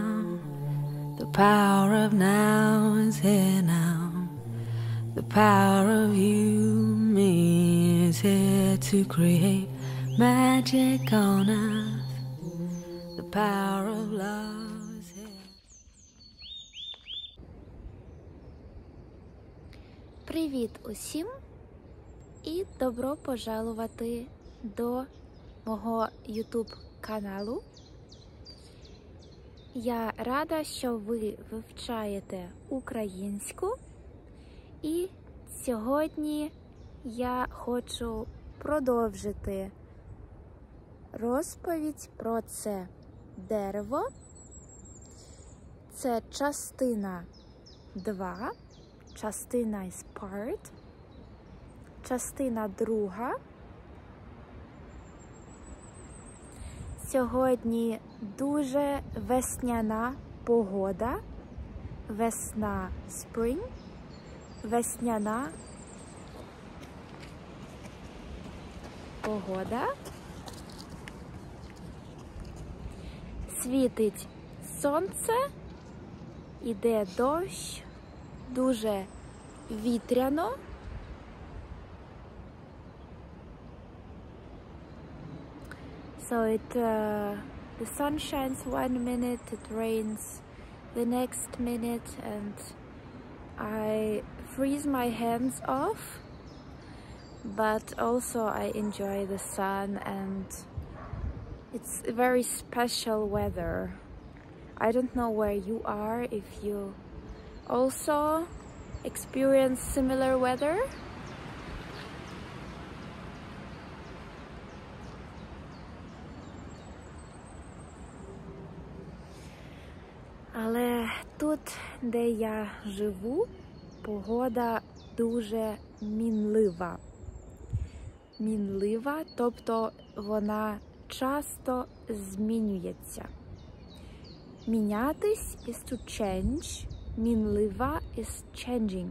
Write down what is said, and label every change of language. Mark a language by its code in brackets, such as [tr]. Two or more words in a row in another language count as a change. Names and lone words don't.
[en] The power of now is here now. The power of you, me, is here to create magic on earth. The power of love is here. [uk] Привіт усім і добро пожалувати до мого YouTube каналу. Я рада, що ви вивчаєте українську, і сьогодні я хочу продовжити розповідь про це дерево. Це частина 2, частина [en] is part, [uk] частина 2. Сьогодні дуже весняна погода, весна, spring, весняна погода. Світить сонце, іде дощ, дуже вітряно. [en] So the sun shines 1 minute, it rains the next minute, and I freeze my hands off, but also I enjoy the sun, and it's very special weather. I don't know where you are, if you also experience similar weather. [uk] Але тут, де я живу, погода дуже мінлива. Мінлива, тобто вона часто змінюється. [en] Мінятись is to change, мінлива is changing.